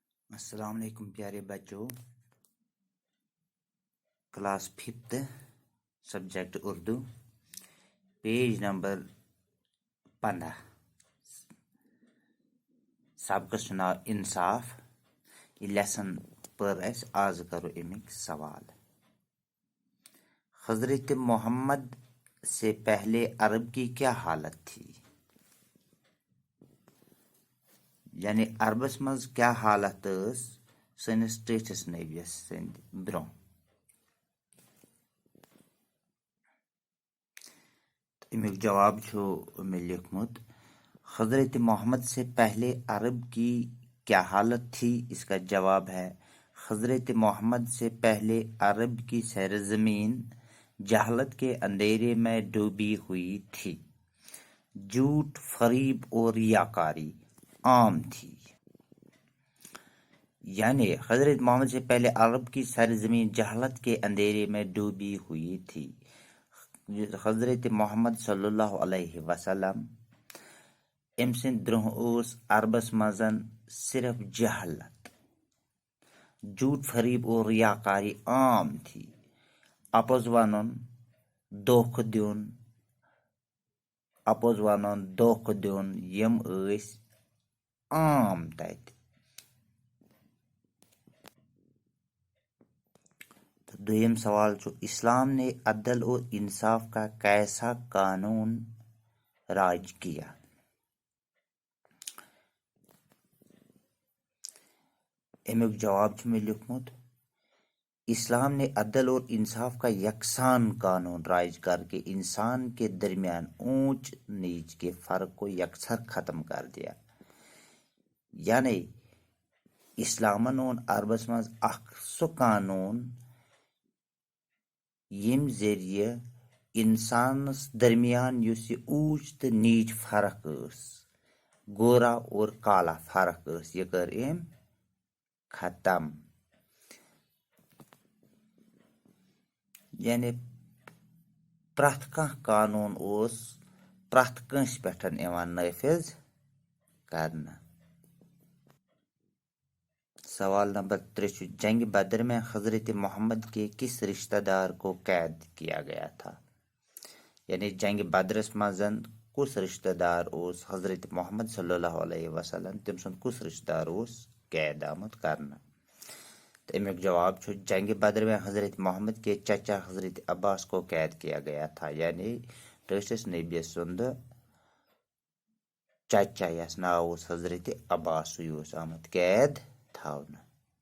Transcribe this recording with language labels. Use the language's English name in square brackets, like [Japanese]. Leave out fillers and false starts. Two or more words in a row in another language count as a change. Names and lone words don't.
[Arabic] السلام علیکم [Urdu] پیارے بچوں، [English] class 5 subject [Urdu] اردو، [English] page number [Urdu] 15 [Kashmiri] سبقس چھُ ناو انصاف۔ یہ لیسن پٔر اَسہِ، آز کرو امیک سوال۔ [Urdu] حضرت محمد سے پہلے عرب کی کیا حالت تھی؟ [Kashmiri] یعنی عربس مز کیا حالت ٲس سٲنِس ٹیٹھِس نبیَس سٕنٛدِ برٛونٛہہ؟ امیُک جواب چھُ مےٚ لیوکھمُت، [Urdu] حضرت محمد سے پہلے عرب کی کیا حالت تھی؟ اس کا جواب ہے حضرت محمد سے پہلے عرب کی سرزمین جہالت کے اندھیرے میں ڈوبی ہوئی تھی، جھوٹ، فریب اور ریاکاری عام تھی۔ یعنی حضرت محمد سے پہلے عرب کی سرزمین جہالت کے اندھیرے میں ڈوبی ہوئی تھی۔ [Kashmiri] حضرت محمد [Arabic] صلی اللہ علیہ وسلم [Kashmiri] ام سند برونٛہہ اوس عربس مزن [Urdu] صرف جہالت، جھوٹ، فریب اور ریاکاری عام تھی۔ [Kashmiri] اپوز ونُن، دھوکہ دیُن یم ٲسۍ عام تتہِ۔ دویم سوال چھُ، [Urdu] اسلام نے عدل اور انصاف کا کیسا قانون راج کیا؟ [Kashmiri] امیُک جواب چھُ مےٚ لیوکھمُت، [Urdu] اسلام نے عدل اور انصاف کا یکساں قانون راج کر کے انسان کے درمیان اونچ نیچ کے فرق کو یکسر ختم کر دیا۔ [Kashmiri] یعنی اسلامن اون عربس مز اکھ سُہ قانون یم ذریعہ انسانس درمیان یُس یہ اونچ تہٕ نیچ فرق ٲس، [Urdu] گورا اور کالا فرق [Kashmiri] ٲس، یہ کٔر أمۍ ختم۔ یعنی پرٛٮ۪تھ کانٛہہ قانون اوس پرٛٮ۪تھ کٲنٛسہِ پٮ۪ٹھ یِوان نٲفِظ کرنہٕ۔ سوال نمبر 3 چھُ، [Urdu] جنگ بدر میں حضرت محمد کے کس رشتہ دار کو قید کیا گیا تھا؟ [Kashmiri] یعنی جنگ بدرس مزن کس رشتہ دار اوس حضرت محمد [Arabic] صلی اللہ علیہ وسلم [Kashmiri] تم سند کس رشتہ دار اوس قید آمت کرنا؟ تو امیک جواب چھُ، [Urdu] جنگ بدر میں حضرت محمد کے چچا حضرت عباس کو قید کیا گیا تھا۔ [Kashmiri] یعنی ٹھٹھس نبی سند چچا یس ناو اوس حضرت عباس، سُے اوس آمت قید تھاونہٕ۔